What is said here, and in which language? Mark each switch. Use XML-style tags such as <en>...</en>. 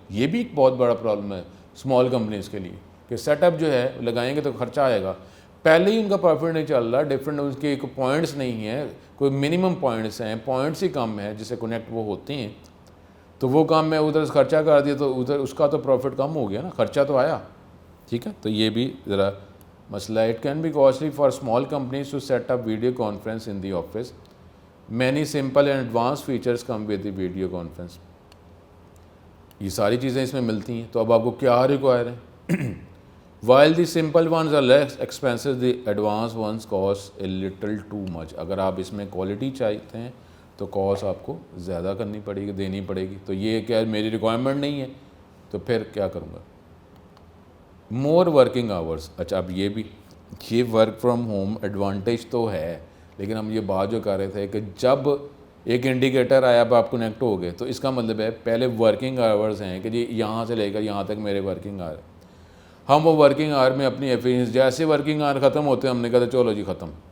<hi>ये भी एक बहुत बड़ा प्रॉब्लम है स्मॉल कंपनीज़ के लिए कि सेटअप जो है लगाएंगे तो खर्चा आएगा, पहले ही उनका प्रॉफिट नहीं चल रहा, डिफरेंट उनके पॉइंट्स नहीं है, कोई मिनिमम पॉइंट्स हैं, पॉइंट्स ही कम है जिससे कनेक्ट वो होते हैं, तो वो काम मैं उधर से खर्चा कर दिया तो उधर उसका तो प्रॉफिट कम हो गया ना, खर्चा तो आया, ठीक है। तो ये भी ज़रा मसला।</hi> <en>It can be costly for small companies to set up video conference in the office. Many simple and advance features come with the video conference.</en> <hi>ये सारी चीज़ें इसमें मिलती हैं, तो अब आपको क्या रिक्वायर है।</hi> <en>While the simple ones are less expensive, the advanced ones cost a little too much।</en> <hi>अगर आप इसमें क्वालिटी चाहते हैं तो कॉस्ट आपको ज़्यादा करनी पड़ेगी, देनी पड़ेगी। तो ये क्या मेरी रिक्वायरमेंट नहीं है तो फिर क्या करूँगा। मोर वर्किंग आवर्स, अच्छा अब ये वर्क फ्रॉम होम एडवांटेज तो है, लेकिन हम ये बात जो कर रहे थे कि जब एक इंडिकेटर आया अब आप कनेक्ट हो गए तो इसका मतलब है पहले वर्किंग आवर्स हैं कि जी यहाँ से लेकर यहाँ तक मेरे वर्किंग आवर, हम वो वर्किंग आवर में अपनी एफिशिएंसी, जैसे वर्किंग आवर ख़त्म होते हैं हमने कहा चलो जी ख़त्म।</hi>